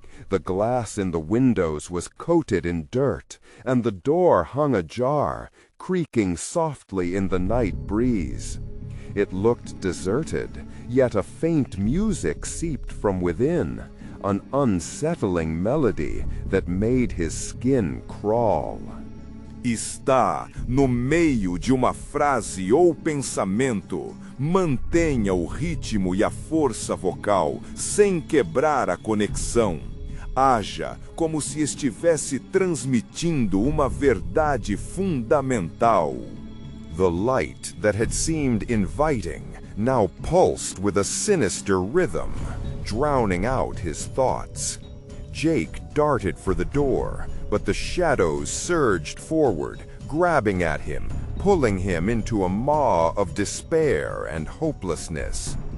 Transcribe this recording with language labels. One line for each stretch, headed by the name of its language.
English: The glass in the windows was coated in dirt, and the door hung ajar, creaking softly in the night breeze. It looked deserted, yet a faint music seeped from within, an unsettling melody that made his skin crawl.
Portuguese: Está no meio de uma frase ou pensamento. Mantenha o ritmo e a força vocal sem quebrar a conexão. Haja como se estivesse transmitindo uma verdade fundamental.
English: The light that had seemed inviting now pulsed with a sinister rhythm, drowning out his thoughts. Jake darted for the door, but the shadows surged forward, grabbing at him, pulling him into a maw of despair and hopelessness.